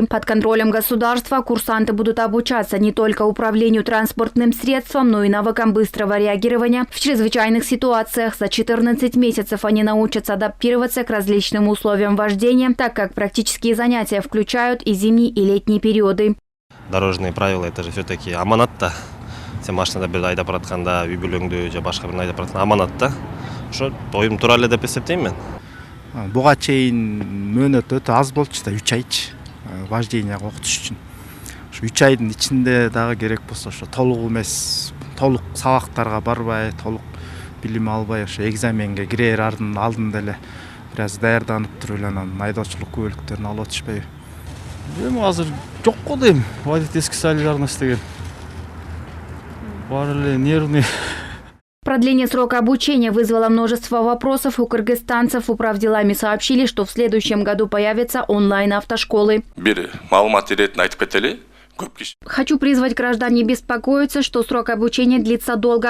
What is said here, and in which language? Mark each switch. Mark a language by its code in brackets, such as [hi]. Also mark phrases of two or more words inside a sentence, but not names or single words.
[ru] Под контролем государства курсанты будут обучаться не только управлению транспортным средством, но и навыкам быстрого реагирования в чрезвычайных ситуациях. За 14 месяцев они научатся адаптироваться к различным условиям вождения, так как практические занятия включают и зимние, и летние периоды. Дорожные правила – это же все-таки аманат-та. [ky] Сен машинада бир айдап баратканда, үй бүлөңдү же башка бир айдап баратканда аманат-та. Ошо тоюм тура эле деп эсептейм мен. Буга чейин мөөнөт өтө аз болчу да 3 айчы вожденияга окутуш үчүн. Ошо 3 айдын ичинде дагы керек болсо ошо толук эмес, толук сабактарга барбай, толук билим албай, ошо экзаменге кирер алдында эле бир аз даярданып туруп эле анан айдоочулук күбөлүктөрүн алып атышпайбы? Эми азыр жок го дейм, [ru] водительский солидарность [ky] деген. Бар эле нервный. [ru] Продление срока обучения вызвало множество вопросов у кыргызстанцев. Управделами сообщили, что в следующем году появятся онлайн-автошколы. Хочу призвать граждан не беспокоиться, что срок обучения длится долго.